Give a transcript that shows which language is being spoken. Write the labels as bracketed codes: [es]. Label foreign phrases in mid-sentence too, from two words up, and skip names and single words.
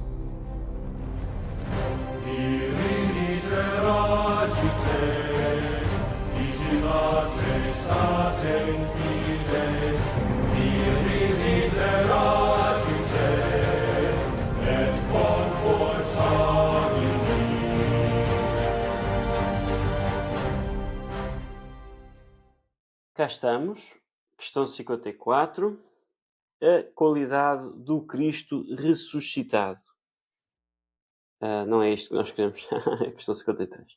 [la] Viri interagite, vigilate state in fide, viri interagite, et confortamini. [pt] Cá estamos, questão 54. A qualidade do Cristo ressuscitado. Não é isto que nós queremos. É a questão 53.